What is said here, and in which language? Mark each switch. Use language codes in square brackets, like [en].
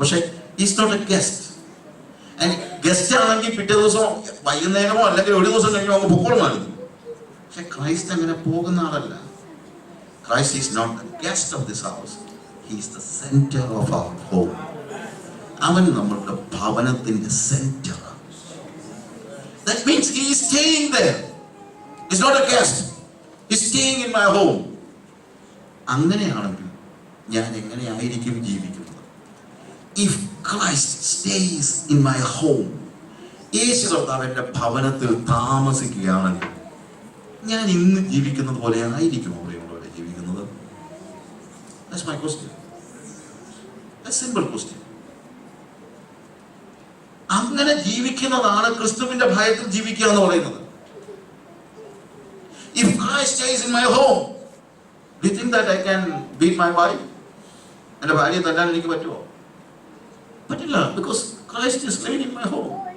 [ml] പക്ഷെ [en] Is not a guest. [ml] Guest ആണെങ്കിൽ പിറ്റേ ദിവസം വൈകുന്നേരമോ അല്ലെങ്കിൽ ഒരു ദിവസം കഴിഞ്ഞോ അങ്ങ് പൊക്കോളുമായിരുന്നു. പക്ഷെ ക്രൈസ്റ്റ് അങ്ങനെ പോകുന്ന ആളല്ല. [en] Christ is not the guest of this house, he is the centre of our home. [ml] അവൻ നമ്മളുടെ ഭവനത്തിന്റെ centre. [en] That means he is staying there. He's not a guest. He's staying in my home. [ml] അങ്ങനെയാണെങ്കിൽ ഞാൻ എങ്ങനെയായിരിക്കും ജീവിക്കുന്നത്? [en] If Christ stays in my home, [ml] യേശു കർത്താവിന്റെ ഭവനത്തിൽ താമസിക്കുകയാണെങ്കിൽ ഞാൻ ഇന്ന് ജീവിക്കുന്നത് പോലെ ആയിരിക്കും അവിടെയുള്ളവരെ ജീവിക്കുന്നത്? [en] That's my question. A simple question. [ml] അങ്ങനെ ജീവിക്കുന്നതാണ് ക്രിസ്തുവിന്റെ ഭയത്തിൽ ജീവിക്കുക എന്ന് പറയുന്നത്. [en] If Christ stays in my home, do you think that I can beat my wife? [ml] എന്റെ ഭാര്യയെ തല്ലാൻ എനിക്ക് പറ്റുമോ? പറ്റില്ല. [en] Because Christ is staying in my home.